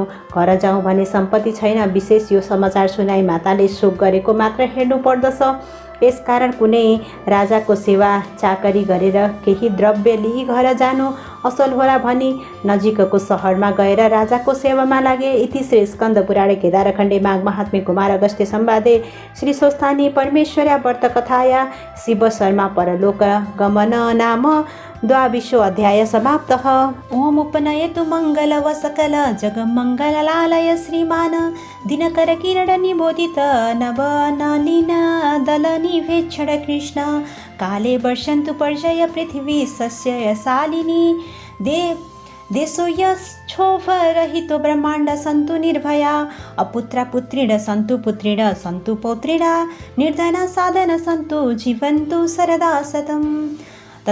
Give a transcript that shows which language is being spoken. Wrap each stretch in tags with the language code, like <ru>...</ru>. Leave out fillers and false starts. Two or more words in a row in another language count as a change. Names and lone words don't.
<ne>घर जाउँ भने सम्पत्ति छैन। विशेष यो समाचार सुनाई माताले शोक गरेको मात्र हेर्नु पर्दछ। यसकारण कुनै राजाको सेवा चाकरी गरेर केही द्रव्य लिई घर जानु असल होला भनी नजिकको सहरमा गएर राजाको सेवामा लागे।</ne> <sa>इति श्री स्कन्द पुराणे केदारखण्डे माघ महात्म्ये कुमार अगस्त्य संवादे श्री स्वस्थानी परमेश्वर्या व्रतकथाया शिव शर्मा परलोक गमन नाम 22 अध्याय समाप्तः। ओम उपनयतु मंगल व सकल जगमंगलालय श्रीमान दिनकर किरण निबोधित नव नलिन दल निवेक्षण कृष्ण काले वर्षन्तु पर्जय पृथ्वी सस्य शालिनी देशो यक्षोभरहितो ब्रह्माण्ड सन्तु निर्भया अपुत्र पुत्रिण सन्तु पौत्रिण निर्धन साधन सन्तु जीवन्तु सरदा शतम्।</sa>